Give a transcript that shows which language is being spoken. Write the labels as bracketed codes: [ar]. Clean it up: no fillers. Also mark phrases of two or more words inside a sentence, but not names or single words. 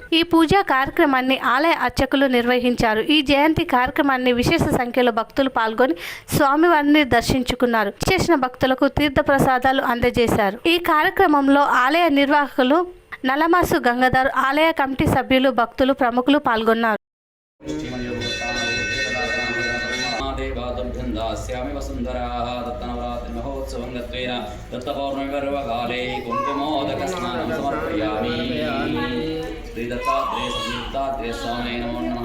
[te] ఈ పూజా కార్యక్రమాన్ని ఆలయ అర్చకులు నిర్వహించారు. ఈ జయంతి కార్యక్రమాన్ని విశేష సంఖ్యలో భక్తులు పాల్గొని స్వామివారిని దర్శించుకున్నారు. చేసిన భక్తులకు తీర్థ ప్రసాదాలు అందజేశారు. ఈ కార్యక్రమంలో ఆలయ నిర్వాహకులు నలమాసు గంగాధర్, ఆలయ కమిటీ సభ్యులు, భక్తులు, ప్రముఖులు పాల్గొన్నారు. [sa] दास्यामि वसुन्धराः दत्तनवरात्रिमहोत्सवं गत्वेन दत्तपौर्णमिपर्वकाले कुङ्कुमोदकस्नानं समर्पयामि। श्रीदत्तात्रेय संयुक्तात्रेय स्वामिने नमो नमः।